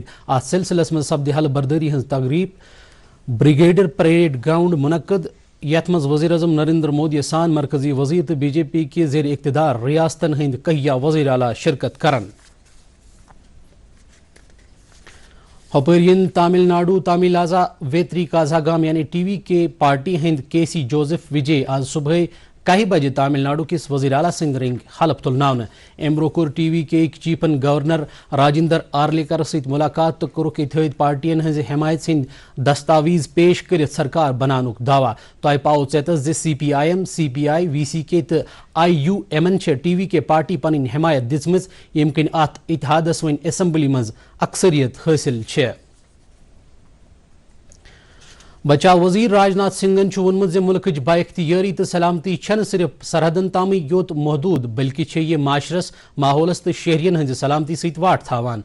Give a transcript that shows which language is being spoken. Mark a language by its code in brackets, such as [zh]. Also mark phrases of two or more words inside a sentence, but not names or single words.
[ks] اتھ سلسلس منٛز سپدِ حلہٕ بردٲری ہٕنٛز تقریب بریگیڈر پریڈ گراؤنڈ منعقد یتھ منٛز وزیر اعظم نریندر مودی سان مرکزی وزیر تہٕ بی جے پی کہِ زیر اقتدار ریاستن ہٕنٛدۍ کہیا وزیر اعلیٰ شرکت کرن۔ ہوپرین تامل ناڈو تاملازا ویتری کازاگام یعنی ٹی وی کے پارٹی ہند کے سی جوزف وجے آج صبح 1 بجے تامل ناڈو کس وزیر اعلیٰ سند رنگ حلف تلناونہٕ۔ امہِ برونٛہہ کوٚر ٹی وی کے چیفن گورنر راجندر آرلیکر سۭتۍ ملاقات تہٕ کوٚرُکھ اتحاد پارٹین ہٕنٛزِ حمایت ہٕنٛدۍ دستاویز پیش کٔرِتھ سرکار بناونُک دعویٰ۔ تۄہہِ پاوو ژیٚتس زِ سی پی آئی ایم، سی پی آئی، وی سی کے تہٕ آئی یو ایمن چھےٚ ٹی وی کے پارٹی پنٕنۍ حمایت دِژمٕژ ییٚمہِ کِنۍ اتھ اتحادس وۄنۍ اسمبلی منٛز اکثریت حٲصِل چھےٚ۔ بچاو وزیر راجناتھ سنگھن ووٚنمُت زِ ملکٕچ با اختیٲری تہٕ سلامتی چھنہٕ صرف سرحدن تامٕے یوت محدوٗد بلکہ چھےٚ یہِ معاشرس، ماحولس تہٕ شہرین ہٕنٛزِ سلامتی سۭتۍ واٹھ تھاوان۔